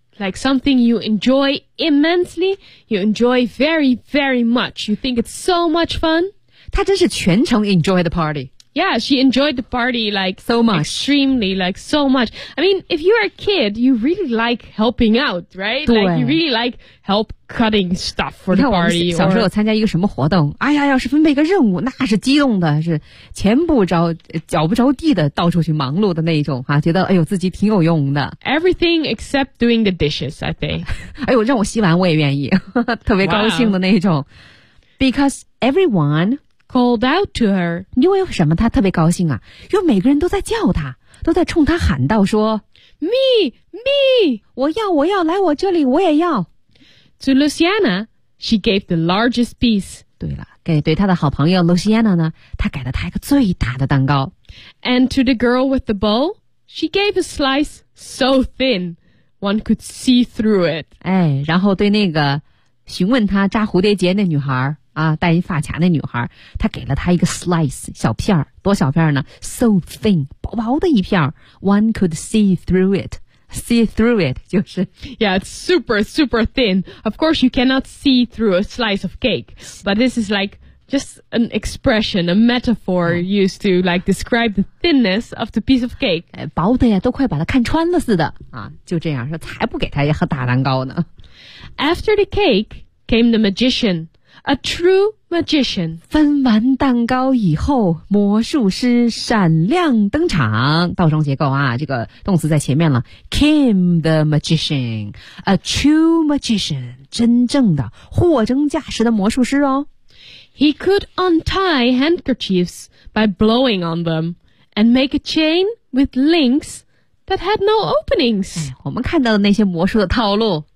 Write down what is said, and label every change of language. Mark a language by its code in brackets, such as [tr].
[en] Like something you enjoy immensely, you enjoy very, very much. You think it's so much fun. [zh] 她真是全程 [en] enjoy the party. Yeah, she enjoyed the party like so much. Extremely, like so much. I mean, if you are a kid, you really like helping out, right? [zh] 对。 [en] Like you really like help cutting stuff for the party. [zh] 小时候参加一个什么活动，哎呀，要是分配一个任务，那是激动的，是前不着脚不着地的到处去忙碌的那一种哈、啊，觉得哎呦自己挺有用的。 [en] Everything except doing the dishes, I think. [zh] 哎呦，让我洗碗我也愿意，特别高兴的那一种。 [en] Wow. Because everyone. Called out to her. [zh] 因为什么她特别高兴啊？因为每个人都在叫她，都在冲她喊道说 [en] Me, me! [zh] 我要，我要，来我这里，我也要。 [en] To Luciana, she gave the largest piece. [zh] 对了，给对她的好朋友 Luciana 呢，她给了她一个最大的蛋糕。 [en] And to the girl with the bowl, she gave a slice so thin, one could see through it. [zh] 哎，然后对那个询问她扎蝴蝶结那女孩啊，戴一发卡那女孩，她给了她一个 slice 小片儿，多小片儿呢 ？ [en] So thin， [zh] 薄薄的一片儿。 [en] One could see through it. See through it [zh] 就是 [en] ，Yeah, it's super super thin. Of course, you cannot see through a slice of cake, but this is like just an expression, a metaphor used to like describe the thinness of the piece of cake. [zh] 薄的呀，都快把它看穿了似的啊！就这样说，才不给她一盒大蛋糕呢。 [en] After the cake came the magician. A true magician. [zh] 分完蛋糕以后，魔术师闪亮登场。倒装结构啊，这个动词在前面了。 [en] Came the magician. A true magician. [zh] 真正的货真价实的魔术师哦。 [en] He could untie handkerchiefs by blowing on them and make a chain with links that had no openings.、 [zh] 哎、我们看到的那些魔术的套路。